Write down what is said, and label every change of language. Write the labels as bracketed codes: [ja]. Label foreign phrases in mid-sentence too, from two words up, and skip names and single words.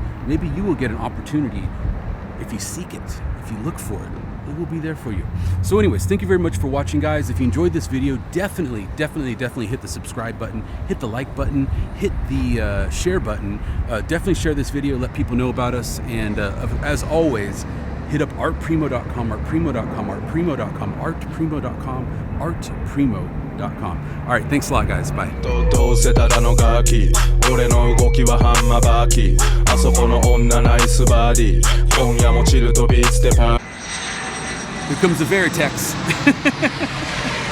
[en] Maybe you will get an opportunity if you seek it, if you look for it. It will be there for you. So anyways, thank you very much for watching, guys. If you enjoyed this video, definitely hit the subscribe button, hit the like button, hit the share button. Definitely share this video, let people know about us. And as always, hit up artprimo.com, artprimo.com, artprimo.com, artprimo.com, artprimo.com. All right, thanks a lot, guys. Bye. [ja] どうせただのガキ俺の動きはハンマーバキあそこの女ナイスバディ今夜もチルとビーツでパー [en] Here comes the Veritex.